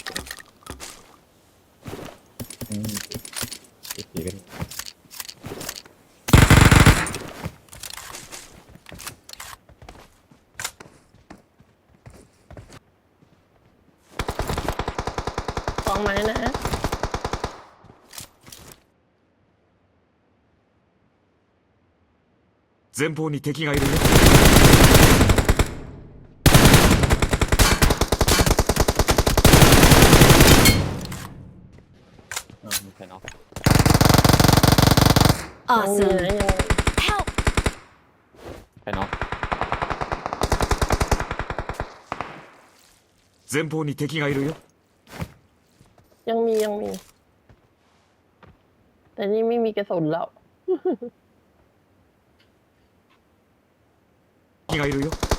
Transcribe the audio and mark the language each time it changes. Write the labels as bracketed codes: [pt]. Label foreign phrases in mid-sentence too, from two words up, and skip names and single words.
[th] ดีกัน กองไม้นะ [ja] 前方に敵がいるよ。 [th] มีใครน็อก Awesome! ยังมีนะ Help! ใครน็อก [ja] 前方に敵がいるよ。 [th] ยังมีแต่นี่ไม่มีกระสุนแล้ว [ja] 敵がいるよ。